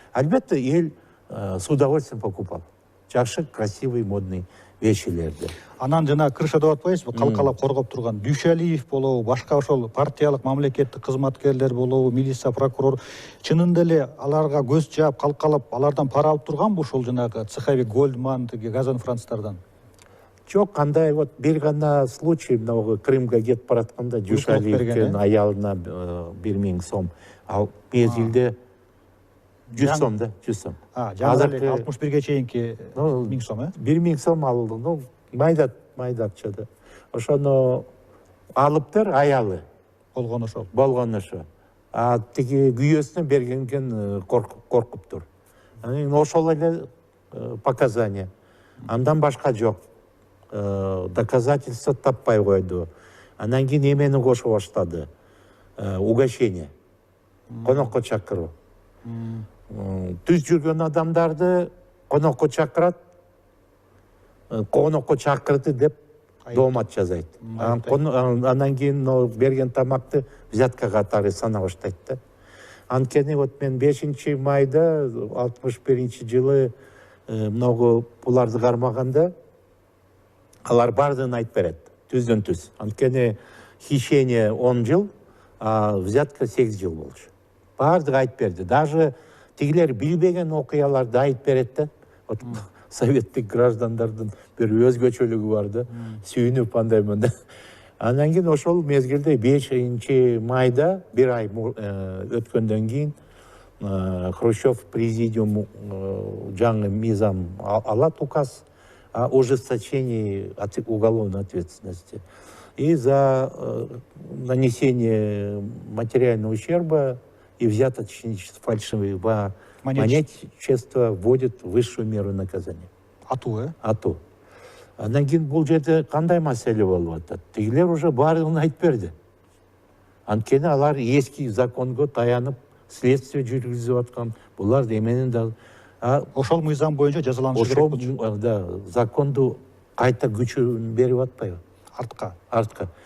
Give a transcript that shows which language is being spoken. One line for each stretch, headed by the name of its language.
Kyrgyz: Албетте эл
Russian: с удовольствием покупал.
Kyrgyz: Жакшы,
Russian: красивый, модный
Kyrgyz: вещилерди. Анан жана крыша деп атпайсызбы, калкалап коргоп турган Дүйшалиев болобу, башка ошол партиялык мамлекеттик кызматкерлер болобу, милиция, прокурор, чынында эле аларга көз жаап, калкалап, алардан пара алып турганбы ушул жанагы цеховик Гольдман, Газанфранцтардан? Жок, кандай вот бир гана случай, мынау Крымга кетип баратканда Дүйшалиевдин аялына 1000 сом, ал мезгилде 100 сом да, 100 сом. Азыркы 61-ге чейинки 1000 сом, 1000 сом алды, майда акча да. Ошону алыптыр, аялы болгон ошол. А тиги күйөөсүнө бергенген коркуптур. Анан ошол эле показания. Андан башка жок. Доказательства таппай койду. Анан кийин эмени кошо баштады. Угощение. Конокко чакыруу. Түз жүргөн адамдарды конокко чакырат. Конокко чакырды деп доомат жазайт. Анан кийин берген тамакты взятка катары сана баштайт да. Анткени вот мен 5 майда 61-жылы многу буларды кармаганда алар бардыгын айтып берет, түздөн түз. Анткени хищение 10 жыл, а взятка 8 жыл болчу. Бардыгы айтып берди. Даже тигилер билбеген окуяларды айтып берет да. Вот советтик граждандардын бир өзгөчөлүгү бар да, сүйүнүп андай мындай. Анан кийин ошол мезгилде 5 майда, бир ай өткөндөн кийин Хрущев президиум жаңы мизам алат
Russian: указ о ужесточении уголовной ответственности. И за нанесение материального ущерба и взяточничество, фальшивого монетчества вводит высшую меру наказания.
Kyrgyz: Ату, Ату. Анан кийин бул жерде кандай маселе болуп атат? Тигилер уже баардыгын айтып берди. Анткени алар эски законго таянып следствие жүргүзүп аткан. Булар эменин да ошол мыйзам боюнча жазаланышы керек болчу. Да, законду кайта күчүн берип атпайбы? Артка.